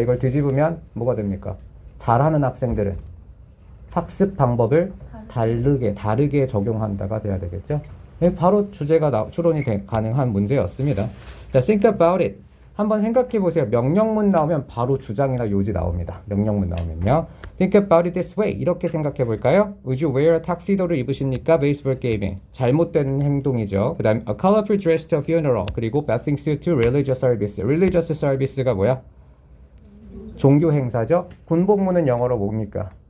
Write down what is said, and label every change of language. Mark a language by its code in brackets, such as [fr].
[ko] 이걸 뒤집으면 뭐가 됩니까? 잘하는 학생들은 학습 방법을 다르게 적용한다가 돼야 되겠죠? 바로 주제가 추론이 가능한 문제였습니다. 자, [en] think about it. [ko] 한번 생각해 보세요. 명령문 나오면 바로 주장이나 요지 나옵니다. 명령문 나오면요. [en] Think about it this way. [ko] 이렇게 생각해 볼까요? [en] Would you wear a tuxedo [ko] 를 입으십니까? 베이스볼 게임에. 잘못된 행동이죠. 그 다음에 [en] a colorful dress to a funeral. 그리고 bathing suit to religious service. [ko] religious service가 뭐야? 종교 행사죠. 군복무는 영어로 뭡니까?